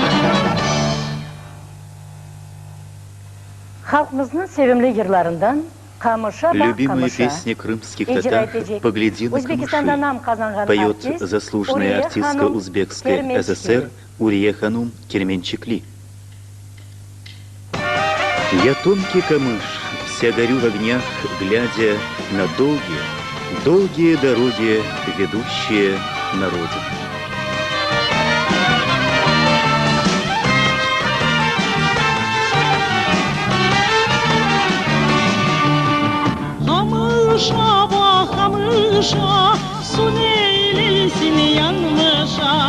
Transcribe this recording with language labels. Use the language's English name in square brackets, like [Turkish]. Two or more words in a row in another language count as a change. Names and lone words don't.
[Crimean Tatar] Halkımızın sevimli yıllarından Камыша ба [Russian] Любимая [Crimean Tatar] камыша. [Russian] песня крымских [Crimean Tatar] Ijra [Russian] татар [Crimean Tatar] etecek. [Russian] «Погляди на [Crimean Tatar] O'zbekistonda [Russian] камыши» [Crimean Tatar] nam qozongan [Russian] поет [Crimean Tatar] artist [Russian] заслуженная [Crimean Tatar] Uriye [Russian] артистка [Crimean Tatar] Hanum [Russian] узбекской [Crimean Tatar] Kermenchikli. [Russian] ССР Урие Ханум Керменчикли. Я тонкий камыш, вся горю в огнях, глядя на долгие, долгие дороги, ведущие на родину. [Crimean Tatar] Kamışa bak kamışa, su neyleysin yanmışa.